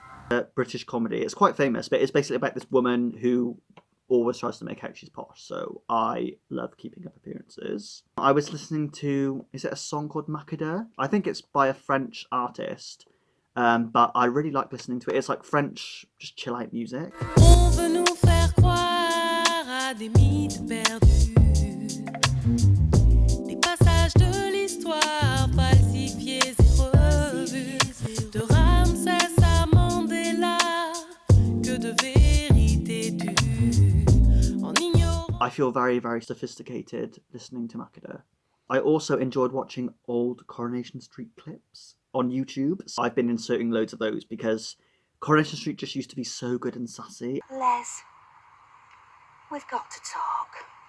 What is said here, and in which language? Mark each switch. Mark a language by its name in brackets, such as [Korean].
[English] A British comedy. It's quite famous, but it's basically about this woman who always tries to make out she's posh. So I love Keeping Up Appearances. I was listening to, is it a song called Macadam? I think it's by a French artist. But I really like listening to it. It's like French, just chill out music. [French] On veut nous faire croire à des mythes perdus, des passages de l'histoire falsifiés et revus, de Ramsès à Mandela, que de vérité tue, en ignorant. [English] I feel very, very sophisticated listening to Macadam. I also enjoyed watching old Coronation Street clips on YouTube. So I've been inserting loads of those because Coronation Street just used to be so good and sassy. Les, we've got to talk.